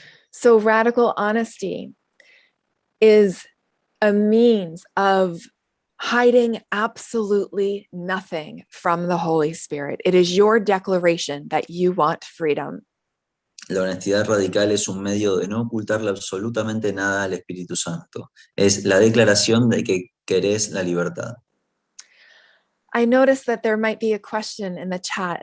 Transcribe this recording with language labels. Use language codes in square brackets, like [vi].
[en] So radical honesty is a means of hiding absolutely nothing from the Holy Spirit. It is your declaration that you want freedom. [es] La honestidad radical es un medio de no ocultarle absolutamente nada al Espíritu Santo. Es la declaración de que querés la libertad. [en] I noticed that there might be a question in the chat.